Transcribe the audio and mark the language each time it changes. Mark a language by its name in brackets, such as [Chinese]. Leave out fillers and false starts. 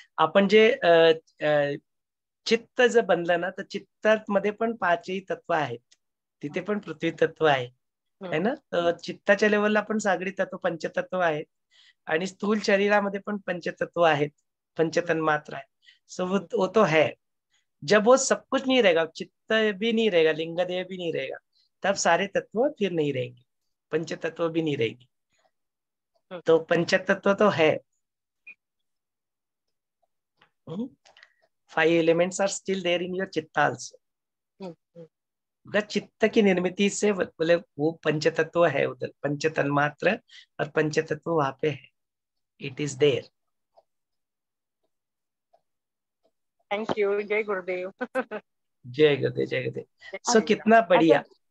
[Marathi] आपण जे चित्त जर बनलं ना, तर चित्तामध्ये पण पाचही तत्व आहेत. तिथे पण पृथ्वी तत्व आहे, [Hindi] है ना. [Marathi] चित्ताच्या लेवलला पण सागरी तत्व, पंचतत्व आहेत, आणि स्थूल शरीरामध्ये पण पंचतत्व आहेत, पंचतन्मात्रा है. [Hindi] सो वो तो है. जब वो सब कुछ नहीं रहेगा, चित्त भी नहीं रहेगा, लिंग देह भी नहीं रहेगा, तब सारे तत्व फिर नहीं रहेंगे, पंचतत्व भी नहीं रहेगी. तो पंचतत्व तो है. [English] 5 elements are still there in your चित्ता also. [Hindi] चित्त की निर्मिति से बोले वो पंचतत्व है उधर, पंचतन्मात्र और पंचतत्व वहां पे है. [English] It is there. [Hindi] Thank you. जय गुरुदेव. जय गुरुदेव, जय गुरुदेव. सो कितना बढ़िया.